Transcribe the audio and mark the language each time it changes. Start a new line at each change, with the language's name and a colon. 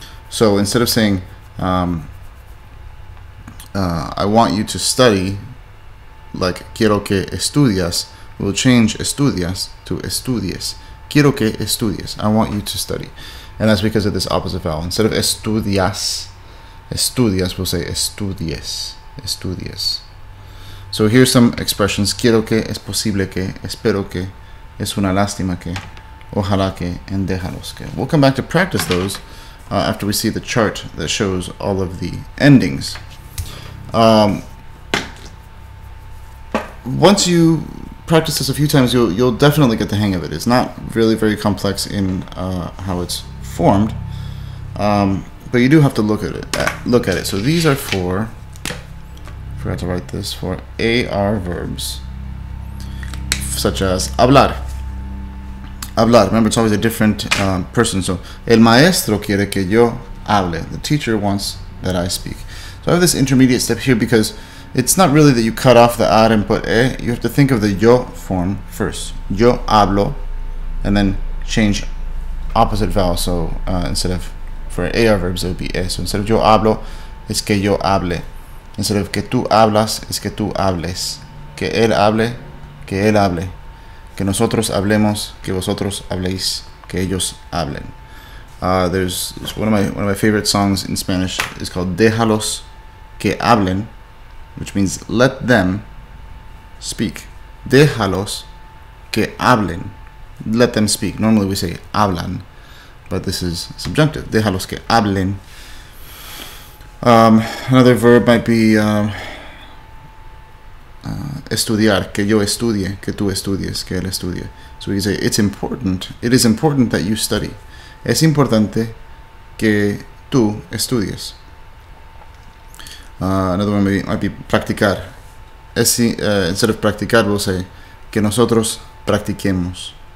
English: So instead of saying, I want you to study, like,
Spanish: quiero que estudias,
English: we'll change estudias to estudies.
Spanish: Quiero que estudies.
English: I want you to study. And that's because of this opposite vowel. Instead of estudias, we'll say estudies. So here's some expressions.
Spanish: Quiero que, es posible que, espero que, es una lástima que, ojalá que,
English: and
Spanish: déjalos que.
English: We'll come back to practice those after we see the chart that shows all of the endings. Once you practice this a few times, you'll definitely get the hang of it. It's not really very complex in how it's formed, but you do have to look at it. So these are for, forgot to write this, for AR verbs, such as hablar. Remember, it's always a different person.
Spanish: So, el maestro quiere que yo hable.
English: The teacher wants that I speak. So I have this intermediate step here because it's not really that you cut off the ar and put e. You have to think of the yo form first.
Spanish: Yo hablo,
English: and then change opposite vowel. So instead of, for AR verbs, it would be e. So instead of yo hablo, it's
Spanish: que yo hable.
English: Instead of
Spanish: que tú hablas, es que tú hables. Que él hable, que él hable. Que nosotros hablemos, que vosotros habléis, que ellos hablen.
English: There's one of my favorite songs in Spanish is called Déjalos que hablen, which means let them speak. Déjalos que hablen. Let them speak. Normally we say hablan, but this is subjunctive.
Spanish: Déjalos que hablen.
English: Another verb might be
Spanish: estudiar, que yo estudie, que tú estudies, que él estudie.
English: So we say it is important that you study.
Spanish: Es importante que tú estudies.
English: Another one might be practicar. Instead of practicar, we'll say
Spanish: que nosotros practiquemos.